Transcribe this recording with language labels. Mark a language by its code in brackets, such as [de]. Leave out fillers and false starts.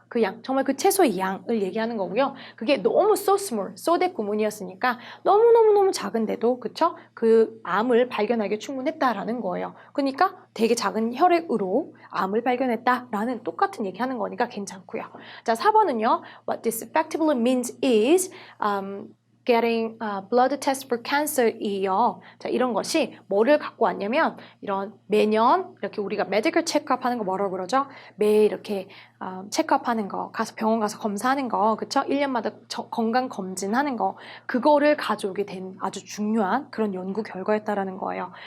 [ko] 그 양, 정말 그 채소의 양을 얘기하는 거고요. 그게 너무 [en] so small, [ko] so that 구문이었으니까 너무너무 작은데도, 그쵸? 그 암을 발견하기에 충분했다라는 거예요. 그러니까 되게 작은 혈액으로 암을 발견했다라는 똑같은 얘기하는 거니까 괜찮고요. 자, 4번은요. [en] What this effectively means is getting blood test for cancer이요. [ko] 자, 이런 것이 뭐를 갖고 왔냐면 이런 매년 이렇게 우리가 [en] medical check-up [ko] 하는 거 뭐라고 그러죠? 매일 이렇게 체크업 하는 거, 가서 병원 가서 검사하는 거, 그쵸? 1년마다 건강 검진하는 거, 그거를 가져오게 된 아주 중요한 그런 연구 결과였다라는 거예요.